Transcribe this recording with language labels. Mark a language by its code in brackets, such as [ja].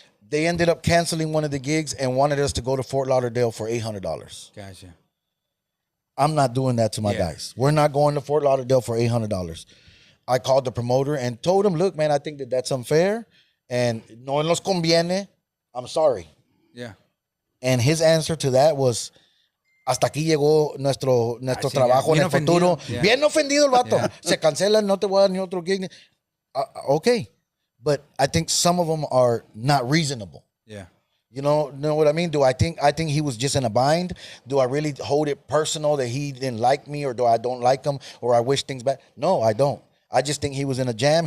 [en] They ended up canceling one of the gigs and wanted us to go to Fort Lauderdale for $800. Gotcha. I'm not doing that to my guys. We're not going to Fort Lauderdale for $800. I called the promoter and told him, look, man, I think that's unfair and [es] no nos conviene. [en] I'm sorry. Yeah. And his answer to that was, [es] hasta aquí llegó nuestro trabajo en el futuro. [en] Yeah. [es] Bien ofendido el vato. Yeah. Se cancela, no te voy a dar ni otro gig. [en] Okay. But I think some of them are not reasonable. Yeah. You know what I mean? I think he was just in a bind? Do I really hold it personal that he didn't like me, or do I don't like him, or I wish things bad? No, I don't. I just think he was in a jam.